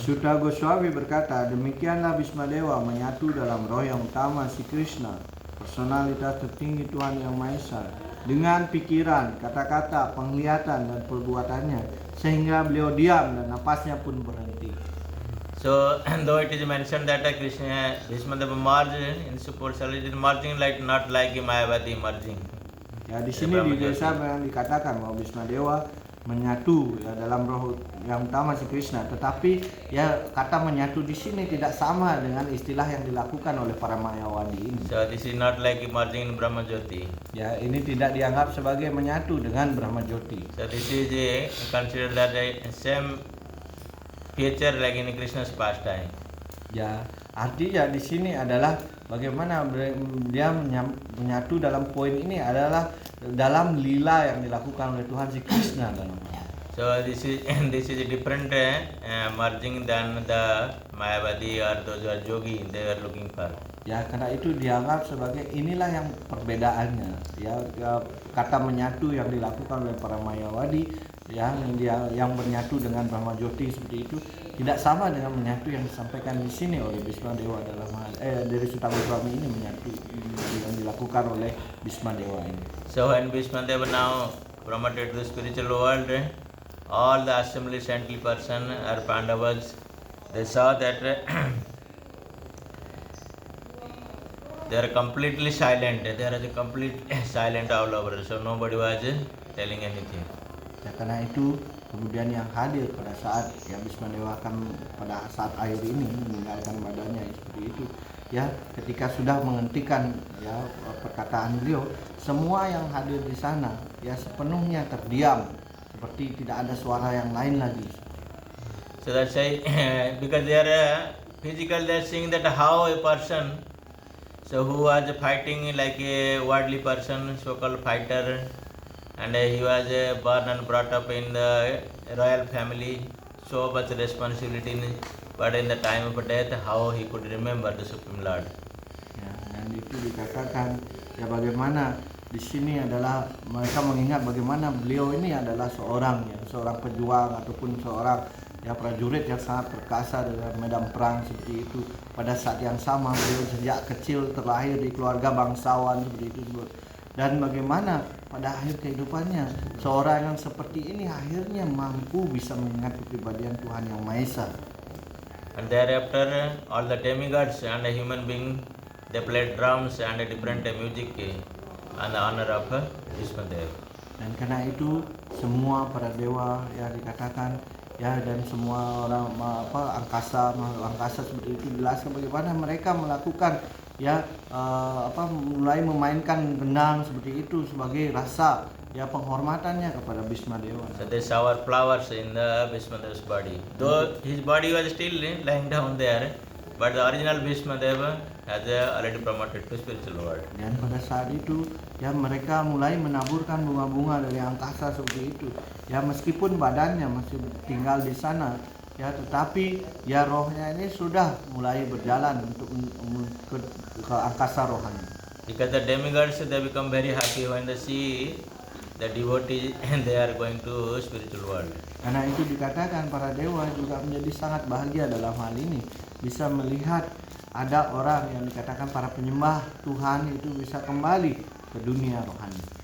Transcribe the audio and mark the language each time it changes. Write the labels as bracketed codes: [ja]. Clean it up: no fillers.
[id] Sutta Goswami berkata, demikianlah Bhismadewa menyatu dalam roh yang utama si Krishna, personalitas tertinggi Tuhan Yang Maha Esa, dengan pikiran, kata-kata, penglihatan, dan perbuatannya, sehingga beliau diam dan napasnya pun berhenti. [en] So, though it is mentioned that Krishna, Bhismadeva merged in supercellular, it is merging not like Mayavadi merging. [id] Ya, di sini di desa yang dikatakan bahwa Bhismadewa menyatu ya dalam roh yang utama si Krishna, tetapi ya kata menyatu di sini tidak sama dengan istilah yang dilakukan oleh para Mayawadi ini. [en] So, this is not like merging in Brahma Jyoti. [id] Ya, ini tidak dianggap sebagai menyatu dengan Brahma Jyoti. [en] So, this is considered that same feature like in Krishna's pastime. [id] Ya, artinya di sini adalah bagaimana dia menyatu dalam poin ini adalah dalam lila yang dilakukan oleh Tuhan si Krishna dalam. [en] So this is a different merging than the Mayavadi or those who are yogi they were looking for. [id] Ya, karena itu dianggap sebagai inilah yang perbedaannya. Ya, kata menyatu yang dilakukan oleh para Mayawadi yang bernyatu dengan Brahma Jyoti seperti itu tidak sama dengan menyatu yang disampaikan di sini oleh Bhismadewa dalam dari Sutta Goswami ini menyatu yang dilakukan oleh Bhismadewa ini. [en] So when Bhismadeva now promoted the spiritual world, all the assembly saintly person or Pandavas, they saw that they are completely silent. They are complete silent all over. So nobody was telling anything. [id] Ya, karena itu kemudian yang hadir pada saat ya Bhismadewa akan pada saat akhir ini meninggalkan badannya seperti itu ya, ketika sudah menghentikan ya perkataan beliau, semua yang hadir di sana ya sepenuhnya terdiam seperti tidak ada suara yang lain lagi. [en] So that's why because they are physical, they are seeing that how a person so who was fighting like a worldly person, so-called fighter, and he was born and brought up in the royal family, so much responsibility, but in the time of death, how he could remember the Supreme Lord. [id] Ya, dan itu dikatakan ya bagaimana di sini adalah mereka mengingat bagaimana beliau ini adalah seorang pejuang ataupun seorang ya prajurit yang sangat perkasa dalam medan perang seperti itu. Pada saat yang sama beliau sejak kecil terlahir di keluarga bangsawan seperti itu. Dan bagaimana pada akhir kehidupannya seorang yang seperti ini akhirnya mampu bisa mengingat kepribadian Tuhan Yang Maha Esa. [en] And thereafter all the demigods and the human being, they played drums and different music on the honor of Bhismadeva. [id] Dan karena itu semua para dewa ya dikatakan ya dan semua orang angkasa seperti itu dijelaskan bagaimana mereka melakukan ya mulai memainkan gendang seperti itu sebagai rasa ya penghormatannya kepada Bhismadewa. [en] So they shower flowers in the Bhismadeva's body. Though his body was still lying down there, but the original Bhismadeva has already promoted to spiritual world. [id] Dan pada saat itu ya mereka mulai menaburkan bunga-bunga dari angkasa seperti itu. Ya meskipun badannya masih tinggal di sana, ya tetapi ya rohnya ini sudah mulai berjalan untuk ke angkasa rohani. [en] Because the demigods they become very happy when they see the devotees and they are going to spiritual world. [id] Karena itu dikatakan para dewa juga menjadi sangat bahagia dalam hal ini, bisa melihat ada orang yang dikatakan para penyembah Tuhan itu bisa kembali ke dunia rohani.